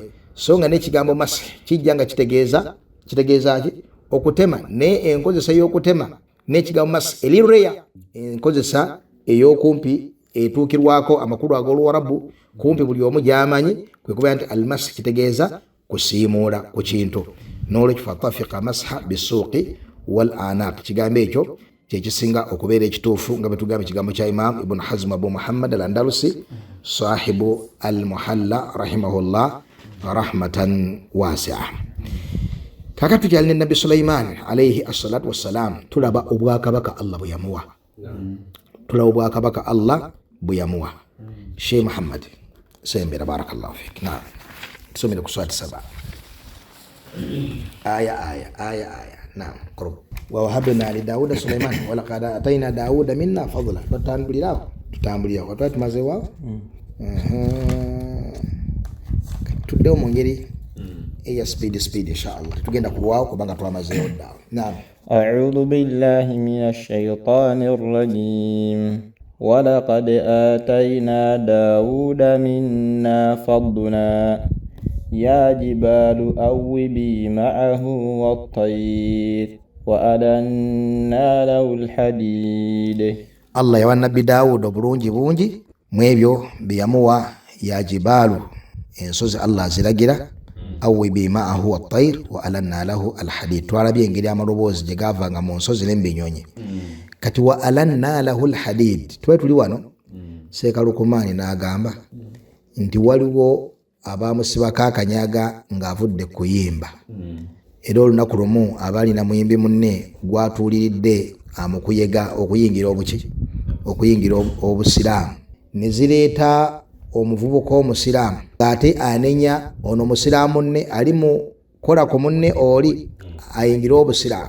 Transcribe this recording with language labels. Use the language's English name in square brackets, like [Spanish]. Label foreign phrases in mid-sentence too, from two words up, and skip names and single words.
[Ganda] So nga n'ekigambo masi kijja nga kitegeeza ki okutema, ne enkozesa y'okutema n'ekigambo masi eri reya, enkozesa ey'okumpi etuukirwako amakulu ag'Oluwarabu kumpi buli omu gy'amanyi, kwe kubeera nti almasi kitegeeza kusiimuula ku kintu. N'olwekyo [Arabic] فطفق مسحا بالسوق والأعناق, [Ganda] kigambo ekyo kyekisinga okubeera ekituufu nga bwe tugamba ekigambo kya Imam Ibn Hazm Abu Muhammad al-Andalusi [Arabic] صاحب المحلى رحمه الله رحمة واسعة. [Ganda] Kakati tukyalina Nabi Sulaiman [Arabic] عليه الصلاة والسلام, [Ganda] tulaba obwakabaka Allah bwe yamuwa tulaba obwakabaka Allah bwe yamuwa. Sheikh Muhammad sembera [Arabic] بارك الله فيك. [Ganda] Naam, tusomere ku swati 7 aya. [Arabic] نعم، قرب ووهبنا لداود سليمان ولقد آتينا داود منا فضلا. [Ganda] Tutambulira watu tumaze wao tudde mu ngeri eya speed inshallah tugenda kulwawo kubanga twamaze oddawo. Naam. [Arabic] أعوذ بالله من الشيطان الرجيم ولقد آتينا داود منا فضلا يا جبال أوبي معه والطير وألنا له الحديد. [Ganda] Allah yawa nabbi Daawuda obulungi bungi mu ebyo bye yamuwa. [Arabic] يا جبال, [Ganda] ensozi Allah aziragira, [Arabic] أوبي معه والطير وألنا له الحديد. [Ganda] Twalabye engeri amaloboozi gye gaavanga mu nsozi n'ebinyonyi. Kati [Arabic] وألنا له الحديد, [Ganda] tuli wano Seeka Lukumaani n'agamba nti waliwo abaamusibako akanyaga ng'avudde kuyimba. Era olunaku lumu abaalina muyimbi munne gwatuuliridde amukuyega okuyingira okuyingira obusiraamu, ne zireeta omuvubuka omusiraamu ate anenya ono musiraamu ne ali mu kola ku munne oli ayingira obusiraamu.